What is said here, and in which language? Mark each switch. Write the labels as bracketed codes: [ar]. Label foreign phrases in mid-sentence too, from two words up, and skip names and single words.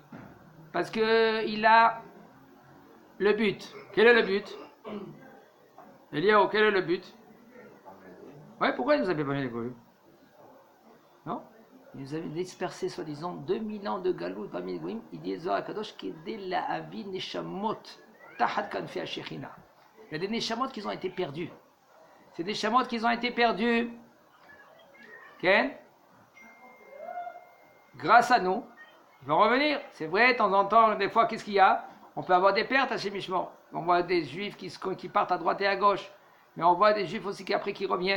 [fr] Parce qu'il a le but. Quel est le but? Eliyahu, quel est le but? Ouais, pourquoi il nous a mis parmi les goïms? Non? Il nous avait dispersé, soi-disant, 2000 ans de galout parmi les goïms. [he] Il dit זוהר קדוש כדי להביא נשמות תחת כנפי השכינה. [fr] Il y a des neshamot qui ont été perdus. C'est des neshamot qui ont été perdus. Ken? Grâce à nous, ils vont revenir. C'est vrai, de temps en temps, des fois, qu'est-ce qu'il y a? On peut avoir des pertes à Shemishmor. On voit des juifs qui partent à droite et à gauche. Mais on voit des juifs aussi qui après qui reviennent.